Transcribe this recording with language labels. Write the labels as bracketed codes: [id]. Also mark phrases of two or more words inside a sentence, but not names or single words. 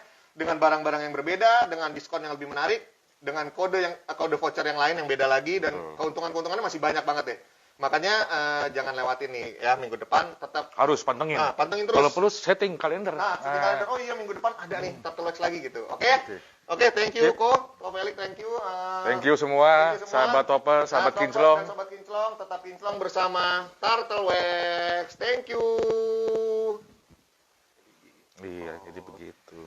[id] Dengan barang-barang yang berbeda, dengan diskon yang lebih menarik, dengan kode voucher yang lain yang beda lagi, dan keuntungan-keuntungannya masih banyak banget deh. Makanya jangan lewatin nih ya, minggu depan tetap harus pantengin. Pantengin terus. Kalau perlu setting kalender. Setting kalender. Oh iya, minggu depan ada nih Turtlewax lagi gitu. Oke, [en] thank you Ko Felix, thank you. Thank you [id] semua, sahabat Topper, sahabat Kinclong. Sahabat Kinclong, tetap kinclong bersama Turtlewax. [en] Thank you. [id] Iya, jadi begitu.